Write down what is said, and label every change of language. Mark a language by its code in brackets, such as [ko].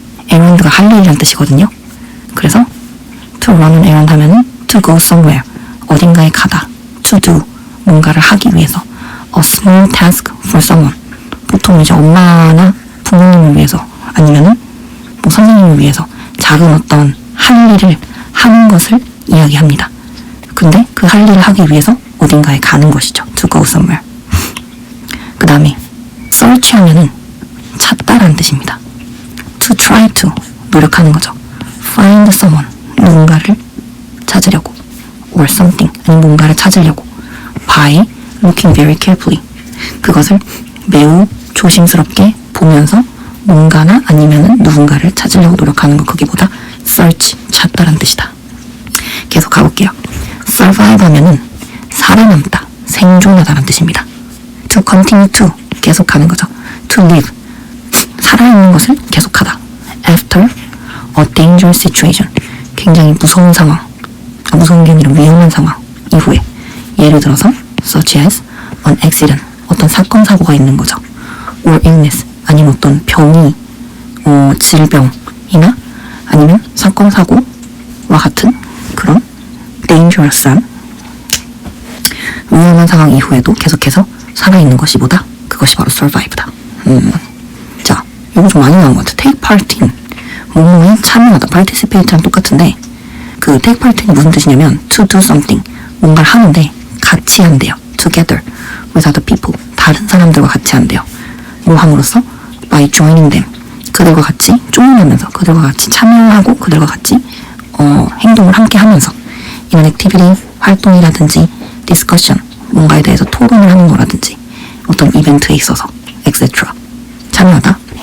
[ko] errand가 할 일이라는 뜻이거든요. 그래서 [en] to run on errand [ko] 하면은 [en] to go somewhere [ko] 어딘가에 가다, [en] to do [ko] 뭔가를 하기 위해서 [en] a small task for someone [ko] 보통 이제 엄마나 부모님을 위해서 아니면은 뭐 선생님을 위해서 작은 어떤 할 일을 하는 것을 이야기합니다. 근데 그 할 일을 하기 위해서 어딘가에 가는 것이죠. [en] to go somewhere. [ko] 그 다음에 search 하면은 찾다라는 뜻입니다. [en] to try to [ko] 노력하는 거죠. [en] find someone [ko] 누군가를 찾으려고 [en] or something [ko] 아니 뭔가를 찾으려고 [en] by looking very carefully [ko] 그것을 매우 조심스럽게 보면서 뭔가나 아니면은 누군가를 찾으려고 노력하는 거 그게 뭐다? search 찾다라는 뜻이다. 계속 가볼게요. survive 하면은 살아남다, 생존하다라는 뜻입니다. [en] to continue to, [ko] 계속하는 거죠. [en] to live, [ko] 살아있는 것을 계속하다. [en] after a dangerous situation, [ko] 굉장히 무서운 상황, 무서운 게 아니라 위험한 상황 이후에, 예를 들어서 [en] such as an accident, [ko] 어떤 사건 사고가 있는 거죠. [en] or illness, [ko] 아니면 어떤 병이, 질병이나 아니면 사건 사고와 같은 그런 dangerous한 위험한 상황 이후에도 계속해서 살아있는 것이 뭐다? 그것이 바로 survive다. 자, 이거 좀 많이 나온 것 같아. [en] take part in, [ko] 뭐뭐에 참여하다. participate랑 똑같은데 그 take part in이 무슨 뜻이냐면 [en] to do something, [ko] 뭔가를 하는데 같이 한대요. [en] together with other people, [ko] 다른 사람들과 같이 한대요. 뭐 함으로써? [en] by joining them, [ko] 그들과 같이 조인하면서, 그들과 같이 참여하고 그들과 같이 행동을 함께 하면서 이런 액티비티, 활동이라든지 discussion, 뭔가에 대해서 토론을 하는 거라든지 어떤 이벤트에 있어서 etc. 참여하다.